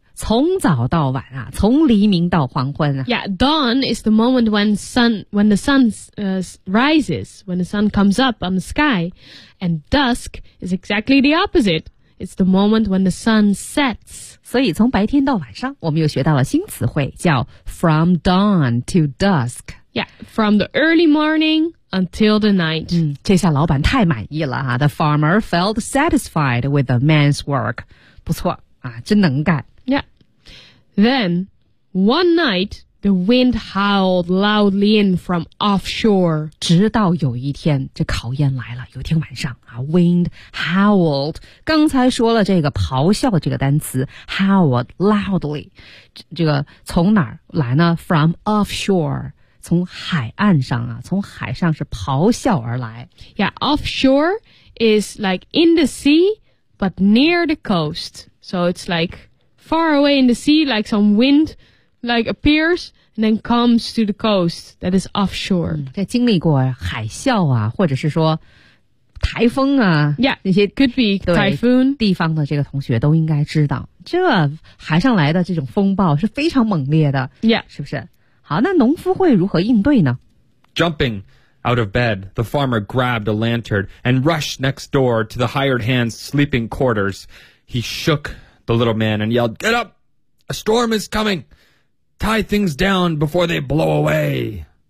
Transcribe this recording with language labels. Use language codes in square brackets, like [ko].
[zh] 从早到晚啊，从黎明到黄昏啊。 [en] Yeah, dawn is the moment when the sun comes up on the sky. And dusk is exactly the opposite. It's the moment when the sun sets. [zh] 所以从白天到晚上，我们又学到了新词汇，叫 [en] from dawn to dusk. Yeah, from the early morning until the night. [zh] 这下老板太满意了啊。 [en] The farmer felt satisfied with the man's work. [zh] 不错啊，真能干。 [en] Then, one night, the wind howled loudly in from offshore. [zh] 直到有一天，这考验来了。有天晚上啊 ，wind howled. 刚才说了这个咆哮这个单词 ，howled loudly. 这个从哪儿来呢 ？ [en] From offshore. [zh] 从海岸上啊，从海上是咆哮而来。 [en] Yeah, offshore is like in the sea, but near the coast. So it's like... Far away in the sea, like some wind, like appears and then comes to the coast that is offshore. [zh] 这经历过海啸啊，或者是说台风啊 [en] ，Yeah, [zh] 那些 [en] could be typhoon. [zh] 地方的这个同学都应该知道，这海上来的这种风暴是非常猛烈的 [en] ，Yeah, [zh] 是不是？好，那农夫会如何应对呢 [en] ？Jumping out of bed, the farmer grabbed a lantern and rushed next door to the hired hand's sleeping quarters. He shook. The little man and yelled, Get up! A storm is coming! Tie things down before they blow away!